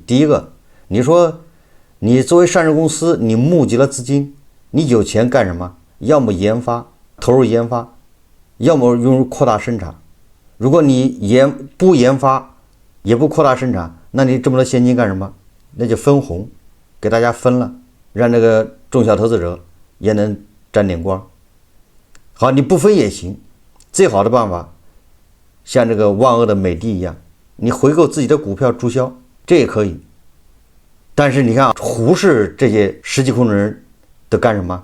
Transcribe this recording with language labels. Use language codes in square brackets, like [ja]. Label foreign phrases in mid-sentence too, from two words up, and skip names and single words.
[zh] 第一個，你說你作為上市公司，你募集了資金，你有錢幹什麼？要麼研發，投入研發，要麼用於擴大生產。如果你不研發，也不擴大生產，那你這麼多現金幹什麼？那就分紅，給大家分了，讓這個中小投資者也能沾點光。好，你不分也行，最好的辦法像這個萬惡的美的一樣，你回購自己的股票注銷，這也可以。但是你看胡適這些實際控制人都幹什麼？